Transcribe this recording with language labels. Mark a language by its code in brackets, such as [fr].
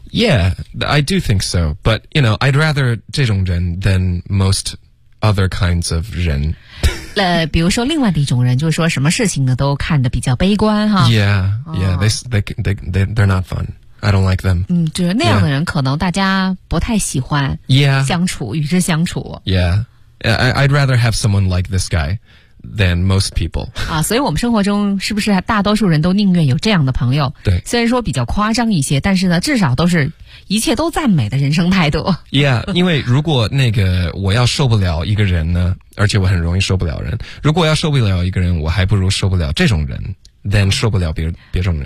[en] Yeah， I do think so。 But you know， I'd rather [zh] 这种人 [en] than mostother kinds of 人。 [zh] 比如说另外的一种人，就是说什么事情呢都看得比较悲观哈。 [en] Yeah， yeah， they're not fun. I don't like them. [zh] 就是那样的人可能大家不太喜欢。 [en] Yeah， [zh] 相处与之相处。 [en] Yeah， I'd rather have someone like this guy than most people. [zh] 啊，所以我们生活中是不是大多数人都宁愿有这样的朋友？对，虽然说比较夸张一些，但是呢至少都是一切都赞美的人生态度。 Yeah， 因为如果那个我要受不了一个人呢，而且我很容易受不了人，如果要受不了一个人，我还不如受不了这种人 than 受不了别种人。